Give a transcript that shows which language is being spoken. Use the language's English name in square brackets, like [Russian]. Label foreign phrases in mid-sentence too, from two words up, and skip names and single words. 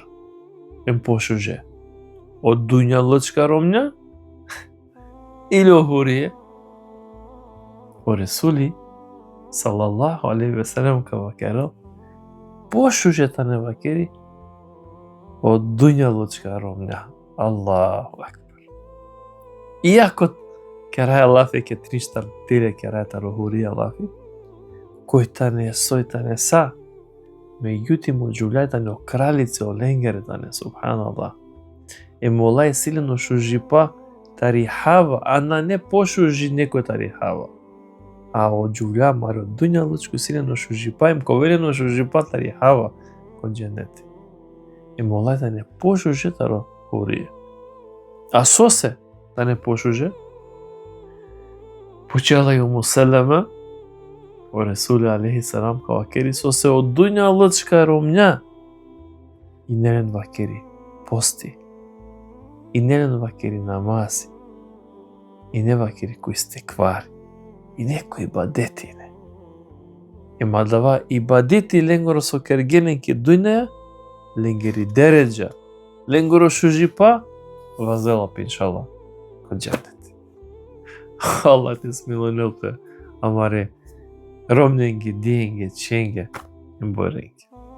[Romany] Ем пошуже? Од дуња лъчка ромња? Или охурие? О Ресули, [Arabic] صلى الله عليه وسلم [Romany] кавакерел, пошуже та не вакери од дуња лъчка ромња. [Arabic] الله أكبر. [Romany] Иако кераја лафи ке триштар тиле керајата рохурија лафи, кој та не сој та не са, меѓутим од джулјајта не о кралице о ленгерета не, субханаллах. Е молај силено шужипа тарихава, а на не пошужи некој тарихава. А од джулја мари од дуња лучко силено шужипа, им ковелено шужипа тарихава код дженети. Е молај да не пошуже таро хурија. А со се да не пошуже, почела и умуселеме, о Ресули [Arabic] عليه السلام [Romany] кавакери со се од дуња лъчка ромња, и нелен вакери пости, и нелен вакери намази, и не вакери кои стеквари, и некои бадетине. Ема дава и бадети ленгоро со кергеленки дуњаја, ленгери дереджа, ленгоро шужипа, вазела пиншала код джанет. Аллах те смилонелте, амаре ромненги, диенге, ченге, имборенги.